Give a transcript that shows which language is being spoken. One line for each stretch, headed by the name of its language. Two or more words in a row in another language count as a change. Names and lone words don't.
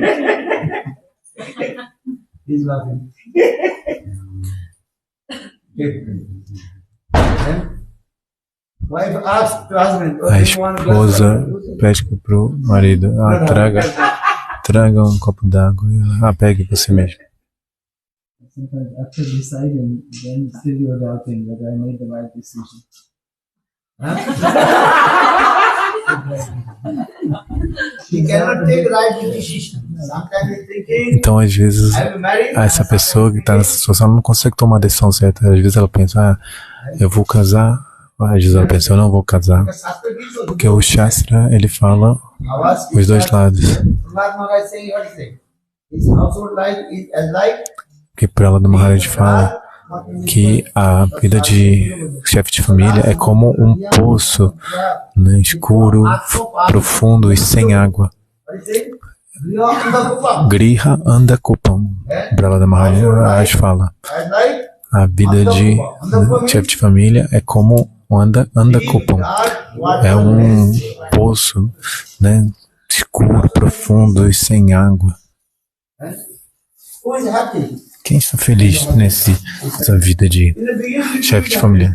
Portuguese: A esposa pede para o marido, traga um copo d'água. Pegue você mesmo.
English: Sometimes after deciding, then still you're doubting whether I made the right decision.
Portuguese: Então, às vezes, essa pessoa que está nessa situação não consegue tomar a decisão certa. Às vezes ela pensa, eu vou casar. Às vezes ela pensa, eu não vou casar. Porque o Shastra, ele fala os dois lados. Porque Prahlada Maharaj fala que a vida de chefe de família é como um poço, né, escuro, profundo e sem água.
Sanskrit: गृह अन्धकूपम्.
Portuguese: Prahlada Maharaj fala, a vida de chefe de família é como Andakupam. É um poço, né, escuro, profundo e sem água. Quem está feliz nessa vida de chefe de família?